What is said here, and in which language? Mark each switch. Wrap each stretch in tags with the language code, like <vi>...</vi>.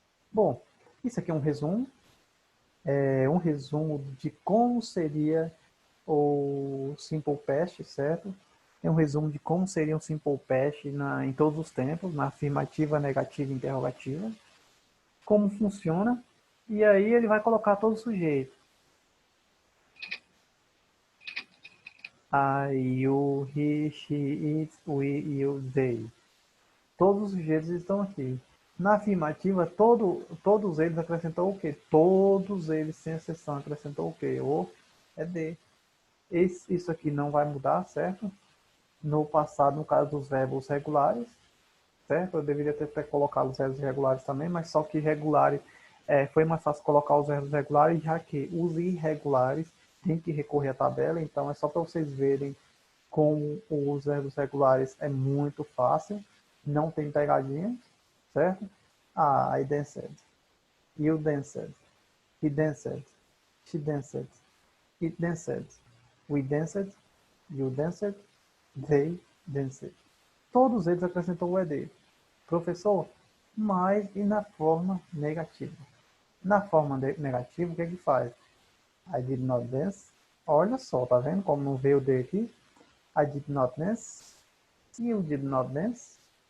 <pt>Bom, isso aqui é um resumo de como seria o Simple Past, certo? É um resumo de como seria um Simple Past em todos os tempos, na afirmativa, negativa e interrogativa, como funciona, e aí ele vai colocar todo o sujeito.</pt> <en>I, you, he, she, it, we, you, they.</en> <pt>Todos os sujeitos estão aqui. Na afirmativa, todos eles acrescentou o quê? Todos eles, sem exceção, acrescentou o quê? O é de. Isso aqui não vai mudar, certo? No passado, no caso dos verbos regulares, certo? Eu deveria ter colocado os verbos regulares também, mas só que regulares foi mais fácil colocar os verbos regulares, já que os irregulares tem que recorrer à tabela, então é só para vocês verem como os verbos regulares é muito fácil, não tem pegadinha, certo?</pt> <en>I danced, you danced, he danced, she danced, it danced, we danced, you danced, they danced.</en> <pt>Todos eles acrescentou o ED. Professor, mas e na forma negativa? Na forma negativa, o que é que faz?</pt> <en>I did not dance.</en> <pt>Olha só, tá vendo como não veio o D aqui?</pt> <en>I did not dance. You did not dance.</en>